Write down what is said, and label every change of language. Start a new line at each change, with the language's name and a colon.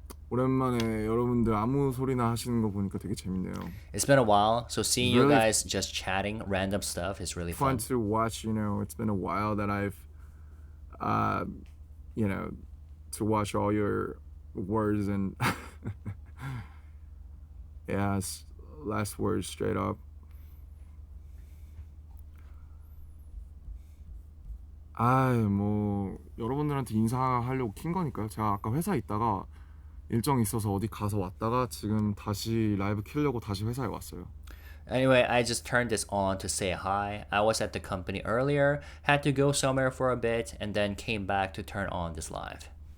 Korean: 오랜만에 여러분들 아무 소리나 하시는 거 보니까 되게 재밌네요.
English: it's been a while, so seeing you Really guys just chatting random stuff is really fun. Fun to watch, you know. It's been a while that I've, you know, to watch all your words and yeah, last words straight up.
Korean: 뭐 여러분들한테 인사하려고 킨 거니까요. 제가 아까 회사에 있다가 일정이 있어서 어디 가서 왔다가 지금 다시 라이브 키려고 다시 회사에 왔어요.
English: Anyway, I just turned this on to say hi. I was at the company earlier, had to go somewhere for a bit, and then came back to turn on this live.